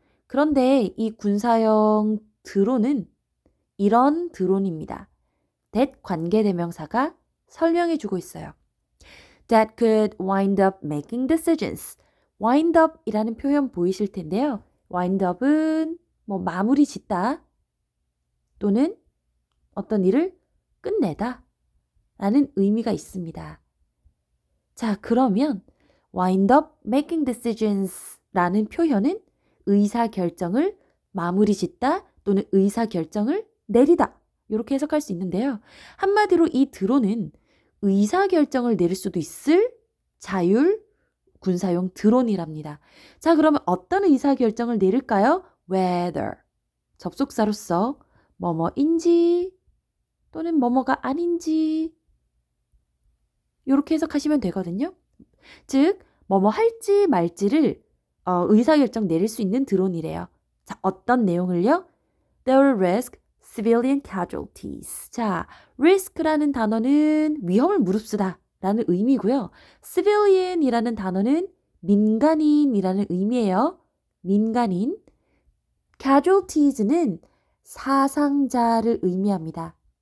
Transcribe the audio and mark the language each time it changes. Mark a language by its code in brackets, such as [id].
[ko] 그런데 이 군사용 드론은 이런 드론입니다. that 관계대명사가 설명해주고 있어요. [en] That could wind up making decisions. [ko] wind up 이라는 표현 보이실 텐데요. wind up은 마무리 짓다 또는 어떤 일을 끝내다 라는 의미가 있습니다. 자, 그러면 wind up making decisions 라는 표현은 의사결정을 마무리 짓다 또는 의사결정을 내리다 이렇게 해석할 수 있는데요. 한마디로 이 드론은 의사결정을 내릴 수도 있을 자율 군사용 드론이랍니다. 자, 그러면 어떤 의사결정을 내릴까요? whether, 접속사로서 뭐뭐인지 또는 뭐뭐가 아닌지 이렇게 해석하시면 되거든요. 즉, 뭐뭐 할지 말지를 의사결정 내릴 수 있는 드론이래요. 자, 어떤 내용을요? [en] They will risk civilian casualties. [ko] 자, risk라는 단어는 위험을 무릅쓰다 라는 의미고요. civilian이라는 단어는 민간인이라는 의미예요. 민간인. casualties는 사상자를 의미합니다.